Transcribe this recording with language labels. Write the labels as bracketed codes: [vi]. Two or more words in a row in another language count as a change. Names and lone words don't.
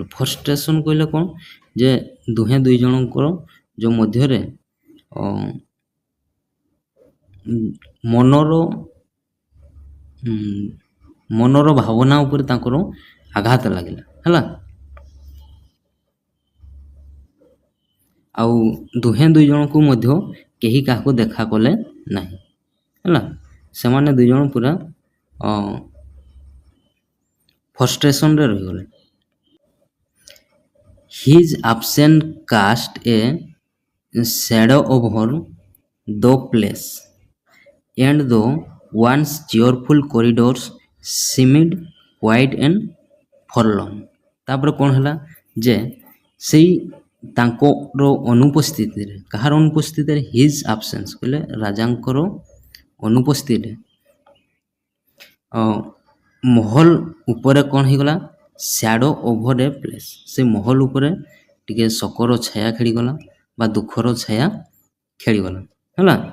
[or] ଫ୍ରଷ୍ଟ୍ରେସନ୍ କହିଲେ କ'ଣ, ଯେ ଦୁଇ ଜଣଙ୍କର ଯେଉଁ ମଧ୍ୟରେ ମନର ଭାବନା ଉପରେ ତାଙ୍କର ଆଘାତ ଲାଗିଲା ହେଲା, ଆଉ ଦୁଇ ଜଣଙ୍କୁ ମଧ୍ୟ କେହି କାହାକୁ ଦେଖା କଲେ ନାହିଁ ହେଲା। ସେମାନେ ଦୁଇ ଜଣ ପୁରା ଫ୍ରଷ୍ଟ୍ରେସନ୍ରେ ରହିଗଲେ। [en] his absent cast a shadow over the place and the once cheerful corridors seemed quiet and forlorn। [or] ତାପରେ କ'ଣ ହେଲା ଯେ ସେଇ ତାଙ୍କର ଅନୁପସ୍ଥିତିରେ, କାହାର ଅନୁପସ୍ଥିତିରେ, [en] his absence [or] କହିଲେ ରାଜାଙ୍କର ଅନୁପସ୍ଥିତିରେ ମହଲ ଉପରେ କ'ଣ ହେଇଗଲା, [en] shadow over a place, [or] ସେ ମହଲ ଉପରେ ଟିକେ ଶୋକର ଛାୟା ଖେଳିଗଲା ବା ଦୁଃଖର ଛାୟା ଖେଳିଗଲା ହେଲା।